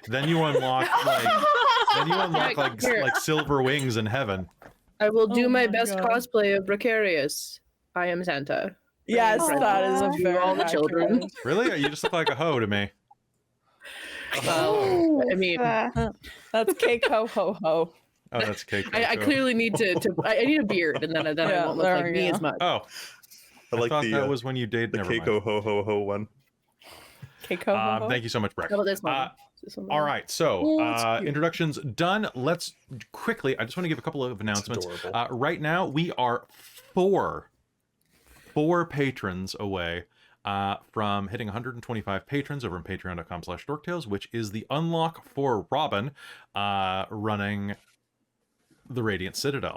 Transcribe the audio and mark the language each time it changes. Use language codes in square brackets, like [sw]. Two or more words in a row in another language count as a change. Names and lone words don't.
[en] Then you unlock like silver wings in heaven. I will do Oh my my best God. cosplay of Precarious. I am Santa. Yes, Aw. that is a To very all the children. accurate. Really? You just look like a hoe to me. Well, I mean, That's Kaeko ho ho. Oh, that's cake. I clearly need to I need a beard, and then I Yeah, won't look there like we me go. as much. Oh, I like thought the that was when you did. the Never mind. Kaeko ho ho ho one. Kaeko ho ho. Thank you so much, Breck. How about this one? Uh, This one? All right, so Oh, it's cute. introductions done. Let's quickly. I just want to give a couple of announcements. adorable. Right now, we are four patrons away from hitting 125 patrons over on patreon.com/dorktales, which is the unlock for Robin running the Radiant Citadel.